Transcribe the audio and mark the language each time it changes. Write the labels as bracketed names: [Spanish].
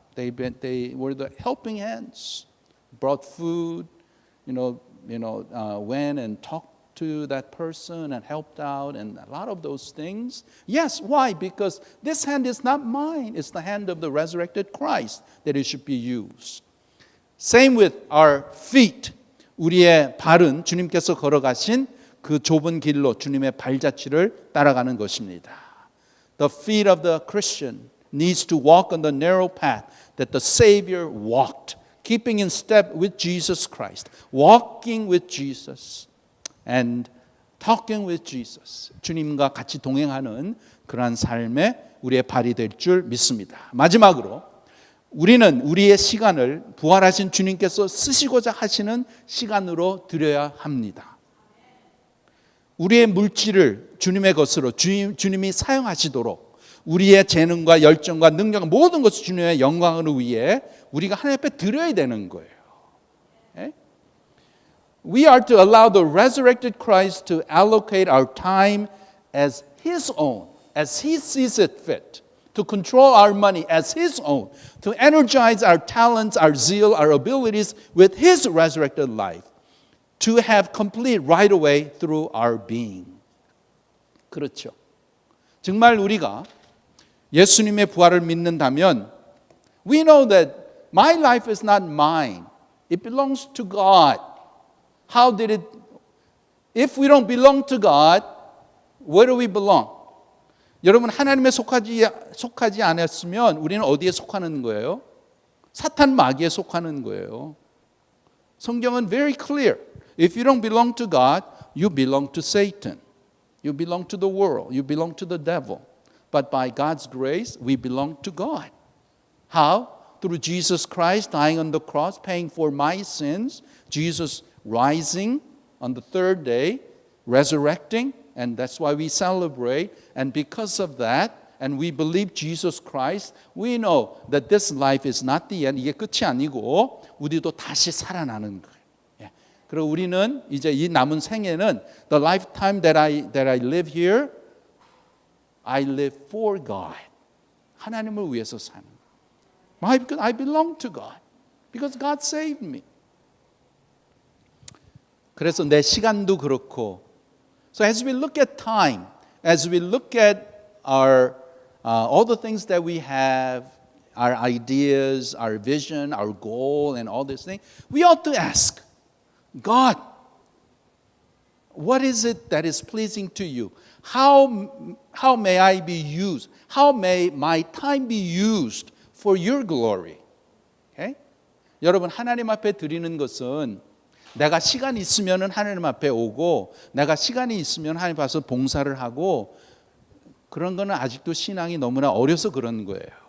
[English] They were the helping hands, brought food, went and talked to that person and helped out and a lot of those things. Yes, why? Because this hand is not mine. It's the hand of the resurrected Christ that it should be used. Same with our feet. [Korean] 우리의 발은 주님께서 걸어가신 그 좁은 길로 주님의 발자취를 따라가는 것입니다. [English] The feet of the Christian needs to walk on the narrow path that the Savior walked, keeping in step with Jesus Christ, walking with Jesus and talking with Jesus. [Korean] 주님과 같이 동행하는 그러한 삶에 우리의 발이 될 줄 믿습니다. 마지막으로 우리는 우리의 시간을 부활하신 주님께서 쓰시고자 하시는 시간으로 드려야 합니다. 우리의 물질을 주님의 것으로 주님이 사용하시도록 우리의 재능과 열정과 능력 모든 것을 주님의 영광을 위해 우리가 하나님 앞에 드려야 되는 거예요. [English] We are to allow the resurrected Christ to allocate our time as His own, as He sees it fit, to control our money as His own, to energize our talents, our zeal, our abilities with His resurrected life, to have complete right away through our being. [Korean] 그렇죠. 정말 우리가 예수님의 부활을 믿는다면 [English] we know that my life is not mine. It belongs to God. How did it, if we don't belong to God, where do we belong? [Korean] 여러분 하나님에 속하지 않았으면 우리는 어디에 속하는 거예요? 사탄 마귀에 속하는 거예요. 성경은 [English] very clear. If you don't belong to God, you belong to Satan. You belong to the world. You belong to the devil. But by God's grace, we belong to God. How? Through Jesus Christ dying on the cross, paying for my sins, Jesus rising on the third day, resurrecting, and that's why we celebrate. And because of that, and we believe Jesus Christ, we know that this life is not the end. [Korean] 이게 끝이 아니고 우리도 다시 살아나는 거예요. 예. 그리고 우리는 이제 이 남은 생애는 [English] the lifetime that I live here, I live for God. [Korean] 하나님을 위해서 사는 거예요. [English] Why? Because I belong to God. Because God saved me. [Korean] 그래서 내 시간도 그렇고. [English] So as we look at time, as we look at our all the things that we have, our ideas, our vision, our goal, and all these things, we ought to ask, God, what is it that is pleasing to you? How may I be used? How may my time be used for your glory? Okay? [Korean] 여러분 하나님 앞에 드리는 것은 내가 시간이 있으면 하나님 앞에 오고 내가 시간이 있으면 하나님 앞에서 봉사를 하고 그런 거는 아직도 신앙이 너무나 어려서 그런 거예요.